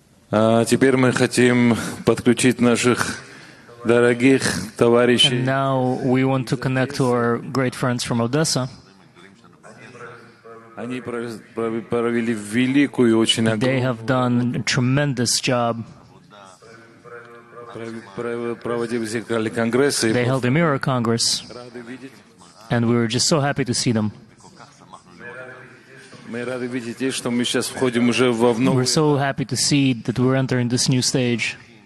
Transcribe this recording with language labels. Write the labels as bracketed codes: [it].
[ru] Теперь мы хотим подключить наших дорогих товарищей. [en] And now we want to connect to our great friends from Odessa. [ru] Они провели великую, очень [en] They have done a tremendous job. [ru] Проводили конгрессы. [en] They held a mirror congress, and we were just so happy to see them. We're so happy to see that we're entering this new stage.